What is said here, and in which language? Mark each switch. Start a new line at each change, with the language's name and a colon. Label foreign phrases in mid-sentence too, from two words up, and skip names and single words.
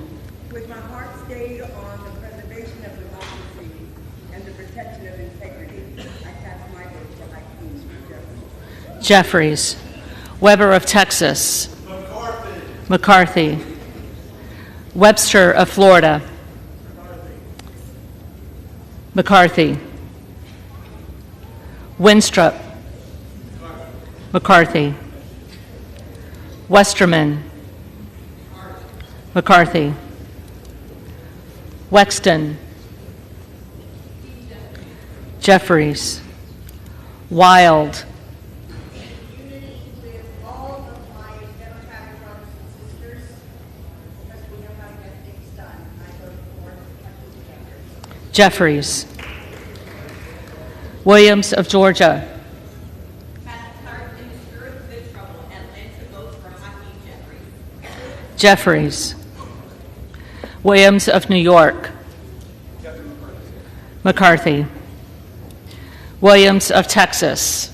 English: With my heart stayed on the preservation of democracy and the protection of integrity, I cast my vote for Hakeem Jeffries. Jeffries. Weber of Texas. McCarthy. Webster of Florida. McCarthy. Winstrup. McCarthy. Westerman. McCarthy. Wexton. Jeffries. Wild. Jeffries. Williams of Georgia. Jeffries. Williams of New York. McCarthy. Williams of Texas.